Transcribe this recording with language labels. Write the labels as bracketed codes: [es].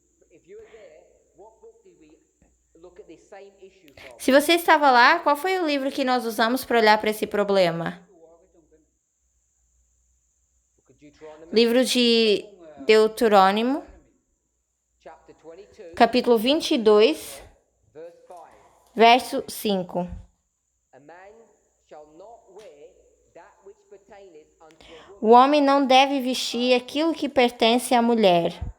[en] If you were there, what book did we look at this same issue from? [pt] Se você estava lá, qual foi o livro que nós usamos para olhar para esse problema? [en] Book of Deuteronomy, [pt] Livro de Deuteronômio, [en] chapter 22, [pt] capítulo 22, [en] verse 5. [pt] verso 5. [en] A man shall not wear that which pertaineth unto a woman, [pt] O homem não deve vestir aquilo que pertence à mulher,